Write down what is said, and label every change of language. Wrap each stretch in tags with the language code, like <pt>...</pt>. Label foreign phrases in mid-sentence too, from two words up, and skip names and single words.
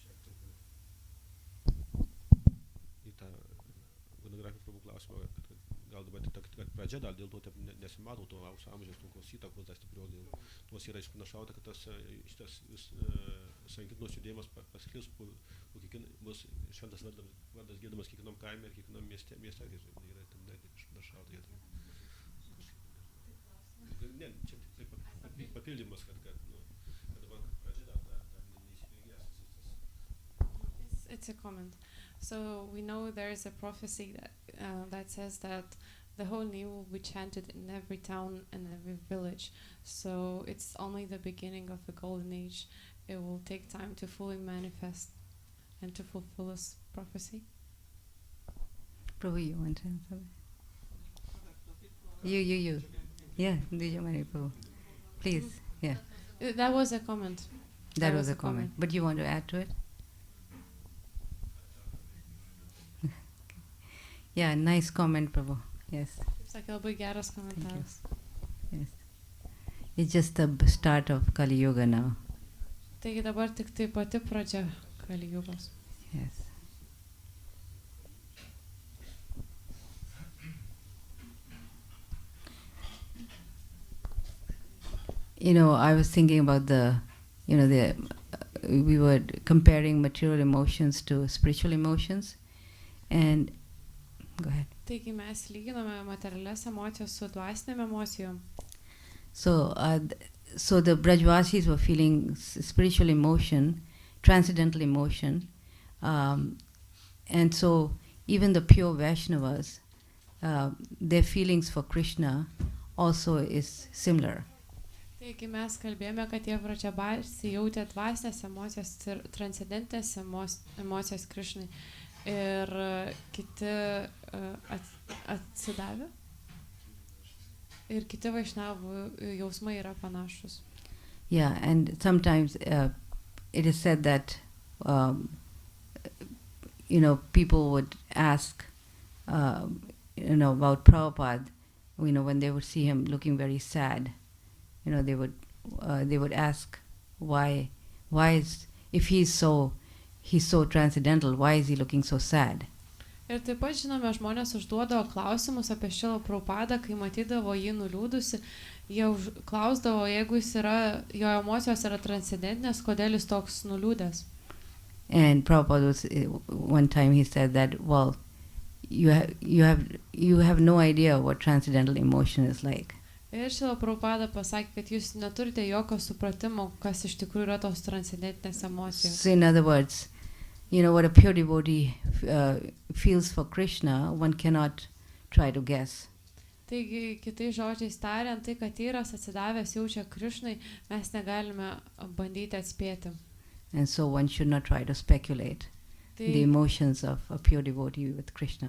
<lt>Į tą monografijų Prabhu klausimą, kad gal dabar tik ta pradžia, dar dėl to taip nesimato to aukso amžiaus, tokios įtakos dar stipriau, nors yra išpanašauta, kad šitas sankirtos judėjimas pasklis, bus šventas vardas giedamas kiekvienam kaime ir kiekvienam mieste yra tam dar išpanašauta. Ne, čia taip papildymas, kad dabar pradžia dar neįsibėgės.</lt> <en>It's a comment. So we know there is a prophecy that says that the whole name will be chanted in every town and every village. So it's only the beginning of the golden age. It will take time to fully manifest and to fulfill this prophecy. Prabhu, you want to answer? You. Yeah, Dijamari Prabhu. Please, yeah. That was a comment. That was a comment. But you want to add to it? Yeah, nice comment, Prabhu. Yes.</en> <lt>Sakė labai geras komentaras.</lt> <en>Yes. It's just the start of Kali Yuga now.</en> <lt>Taigi dabar tik tai pati pradžia Kali Jugos.</lt> <en>Yes. I was thinking about we were comparing material emotions to spiritual emotions, and go ahead.</en> <lt>Taigi mes lyginame materialias emocijas su dvasinėm emocijom.</lt> <en>So the Brajvasis were feeling spiritual emotion, transcendental emotion, and so even the pure Vaishnavas, their feelings for Krishna also is similar.</en> <lt>Taigi mes kalbėjome, kad tie Brajvasi jautė dvasinės emocijas ir transcendentinės emocijas Krishnai. Ir kiti atsidavę. Ir kiti Vaishnavų jausmai yra panašus.</lt> <en>Yeah, and sometimes it is said that people would ask about Prabhupada, when they would see him looking very sad, they would ask why is, if he's so transcendental, why is he looking so sad?</en> <lt>Ir taip pat žinome, žmonės užduodavo klausimus apie Šilą Prabhupadą, kai matydavo jį nuliūdusi, jie klausdavo, jeigu jo emocijos yra transcendentinės, kodėl jis toks nuliūdęs.</lt> <en>And Prabhupada one time he said that, well, you have no idea what transcendental emotion is like.</en> <lt>Ir Šila Prabhupada pasakė, kad jūs neturite jokio supratimo, kas iš tikrųjų yra tos transcendentinės emocijos.</lt> <en>So in other words, what a pure devotee feels for Krishna, one cannot try to guess.</en> <lt>Taigi, kitais žodžiais tariant, tai, kad tyras atsidavęs jaučia Krishnai, mes negalime bandyti atspėti.</lt> <en>And so one should not try to speculate the emotions of a pure devotee with Krishna.</en>